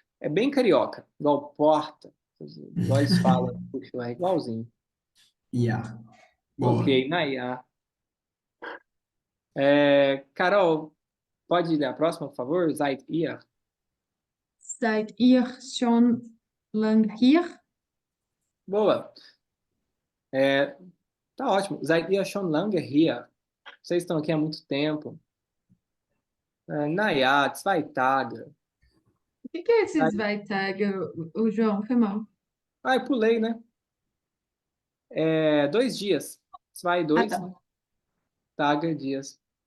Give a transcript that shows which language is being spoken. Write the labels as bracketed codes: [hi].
[pt] É bem carioca, igual porta. Igual eles falam, puxa o R igualzinho. Ihr. Boa. Ok, na IA. Carol, pode ler a próxima, por favor? [de] Seid ihr? Seid ihr schon lang hier? [pt] Boa. Tá ótimo. [de] Seid ihr schon lange hier? [pt] Vocês estão aqui há muito tempo. [de] Naja, 2 Tage. [pt] O que é esse Zweitag, o João? Foi mal. Eu pulei, né? 2 dias. 2, 2 tá. Tage, dias.